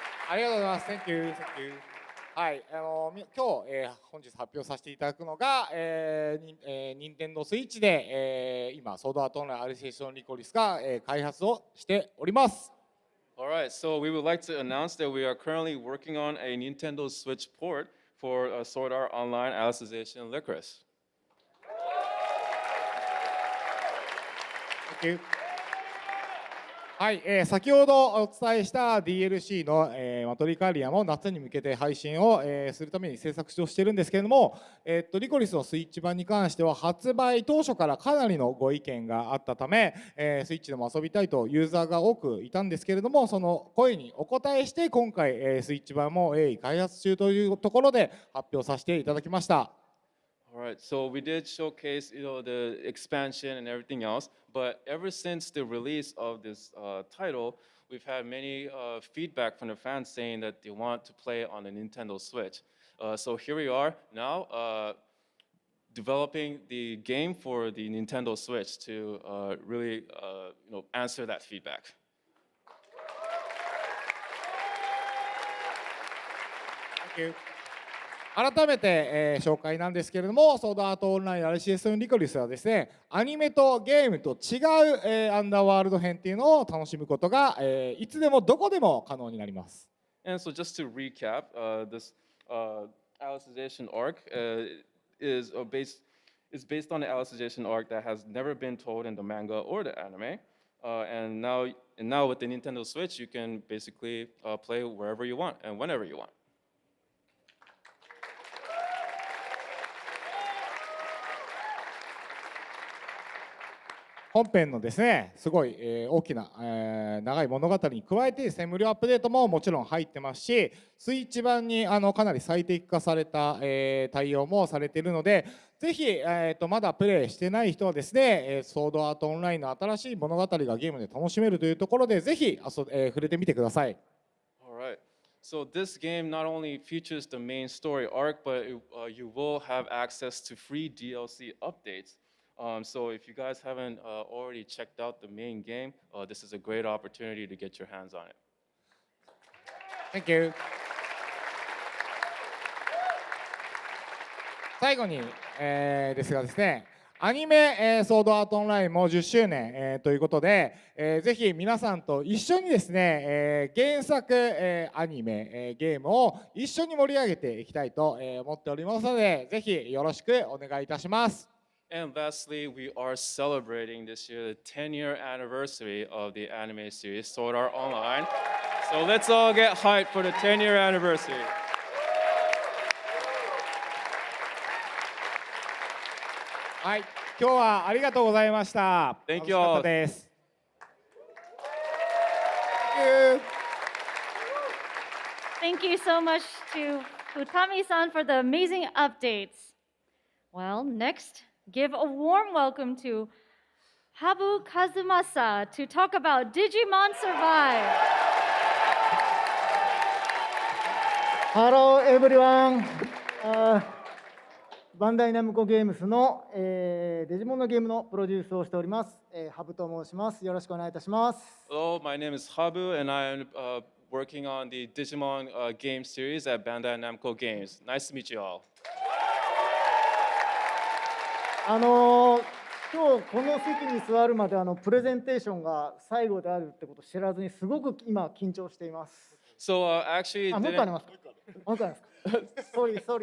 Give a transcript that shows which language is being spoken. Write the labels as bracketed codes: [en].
[ja] ありがとうございます。 [en] Thank you, thank you. [ja] はい、今日、本日発表させていただくのが、任天堂スイッチで、今ソードアートオンラインアリセーションリコリスが、開発をしております。 [en] All right, so we would like to announce that we are currently working on a Nintendo Switch port for Sword Art Online Alicization Licorice. Thank you. [ja] はい、先ほどお伝えした DLC の、マトリカリアも夏に向けて配信を、するために制作をしているんですけれども、リコリスのスイッチ版に関しては発売当初からかなりのご意見があったため、スイッチでも遊びたいとユーザーが多くいたんですけれども、その声にお答えして今回、スイッチ版も鋭意開発中というところで発表させていただきました。 [en] All right, so we did showcase, the expansion and everything else, but ever since the release of this title, we've had many feedback from the fans saying that they want to play on the Nintendo Switch. So here we are now, developing the game for the Nintendo Switch to really, answer that feedback. Thank you. [ja] 改めて、紹介なんですけれども、ソードアートオンラインアリシエーションリコリスはですね、アニメとゲームと違う、アンダーワールド編っていうのを楽しむことが、いつでもどこでも可能になります。 [en] And so just to recap, this Alicization arc is based on the Alicization arc that has never been told in the manga or the anime. And now with the Nintendo Switch, you can basically play wherever you want and whenever you want. [ja] 本編のですね、すごい、大きな、長い物語に加えてですね、無料アップデートももちろん入ってますし、スイッチ版にかなり最適化された、対応もされているので、ぜひ、まだプレイしてない人はですね、ソードアートオンラインの新しい物語がゲームで楽しめるというところで、ぜひ触れてみてください。 [en] All right. So this game not only features the main story arc, but you will have access to free DLC updates. So if you guys haven't already checked out the main game, this is a great opportunity to get your hands on it. Thank you. [ja] 最後に、ですがですね、アニメ、ソードアートオンラインも10周年、ということで、ぜひ皆さんと一緒にですね、原作、アニメ、ゲームを一緒に盛り上げていきたいと、思っておりますので、ぜひよろしくお願いいたします。 [en] And lastly, we are celebrating this year the 10-year anniversary of the anime series Sword Art Online. So let's all get hyped for the 10-year anniversary. [ja] はい、今日はありがとうございました。 [en] Thank you all. [ja] 楽しかったです。 [en] Thank you. Thank you so much to Futami-san for the amazing updates. Well, next, give a warm welcome to Habu Kazumasa to talk about Digimon Survive. Hello everyone! [ja] バンダイナムコゲームスの、デジモンのゲームのプロデュースをしております、ハブと申します。よろしくお願いいたします。 [en] Hello, my name is Habu, and I'm working on the Digimon game series at Bandai Namco Games. Nice to meet you all. [ja] 今日この席に座るまでプレゼンテーションが最後であるってことを知らずにすごく今緊張しています。 [en] So actually, [ja] もう一個ありますか？もう一個ありますか？ [en] Sorry.